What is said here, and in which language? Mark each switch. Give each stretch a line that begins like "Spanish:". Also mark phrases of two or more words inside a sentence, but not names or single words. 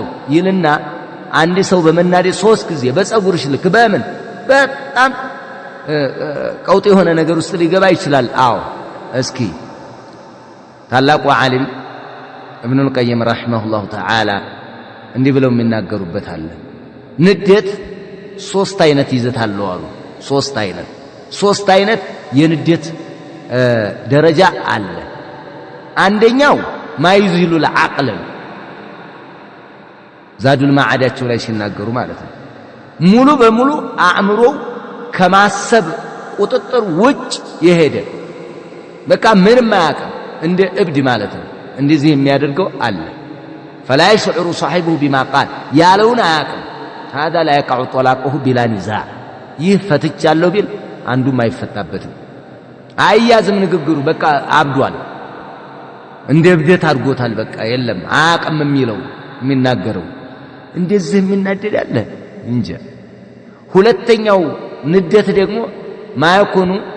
Amharic: ይልና አንድ ሰው በመናደድ 3 ጊዜ በፀጉርሽ ልክ በምን በጣም ቀውጥ የሆነ ነገር ውስጥ ሊገባ ይችላል። አዎ እስኪ ታላቁ ዓሊም ኢብኑል ቀይም
Arabic: رحمه الله تعالى
Amharic: እንዲህ ብለው የሚናገሩበት አለ። ንዴት 3 አይነት ይዘት አለው አሉ። 3 አይነት የንዴት ደረጃ አለ። አንደኛው
Arabic: ما يزيل العقل
Amharic: ዛዱል ማዓዳቸው ላይ ሲናገሩ ማለት ነው። ሙሉ በሙሉ አእምሮ ከማሰብ ቁጥጥር ውጭ የሄደ በቃ ምንም አያውቅም እንደ እብድ ማለት ነው። እንደዚህ የሚያደርገው አለ።
Arabic: فلا يشعر صاحبه بما قال
Amharic: ያለውን አያውቅም።
Arabic: هذا لا يقع طلاقه بلا نزاع
Amharic: ይህ ፈትቻለሁ ቢል አንዱም አይፈታበትም። አያዝም ንግግሩ በቃ አብዷል። እንደ እብደት አድርጎታል። በቃ የለም አያውቅም የሚለው የሚናገረው እንደዚህ የሚናደድ አለ እንጂ። ሁለተኛው ንዴት ደግሞ ማይኮኑ